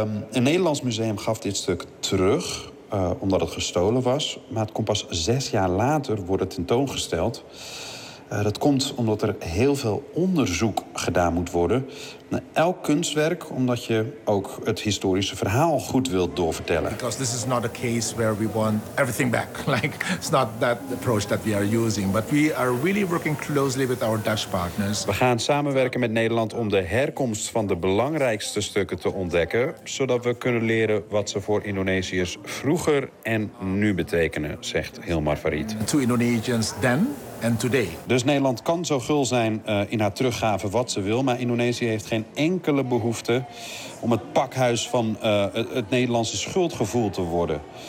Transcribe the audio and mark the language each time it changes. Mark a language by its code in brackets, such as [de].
[nl] Een Nederlands museum gaf dit stuk terug. Omdat het gestolen was. Maar het kon pas 6 jaar later worden tentoongesteld. Dat komt omdat er heel veel onderzoek gedaan moet worden naar elk kunstwerk, omdat je ook het historische verhaal goed wilt doorvertellen. [en] Because this is not a case where we want everything back. Like, it's not that approach that we are using. But we are really working closely with our Dutch partners. [nl] We gaan samenwerken met Nederland om de herkomst van de belangrijkste stukken te ontdekken, zodat we kunnen leren wat ze voor Indonesiërs vroeger en nu betekenen, zegt Hilmar Farid. [en] To Indonesians then. [nl] Dus Nederland kan zo gul zijn in haar teruggave wat ze wil, maar Indonesië heeft geen enkele behoefte om het pakhuis van het Nederlandse schuldgevoel te worden.